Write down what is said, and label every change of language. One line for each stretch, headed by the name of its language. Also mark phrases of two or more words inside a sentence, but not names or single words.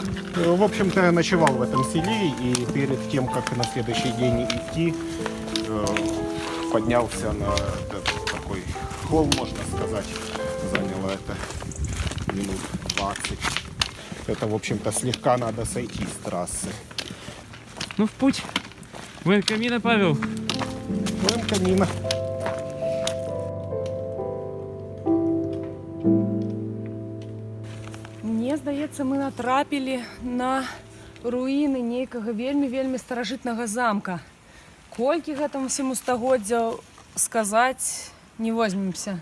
Russian: В общем-то, я ночевал в этом селе, и перед тем, как на следующий день идти, поднялся на такой холм, можно сказать. Заняло это минут 20. Это, в общем-то, слегка надо сойти с трассы. Ну, в путь.
Spanish: Бuen camino,
Russian: Павел.
Spanish: Buen camino.
Belarusian: Мне здаецца, мы натрапілі на руіны нейкага вельмі старажытнага замка. Колькі гэтаму всему стагоддзяў сказаць не возьмемся.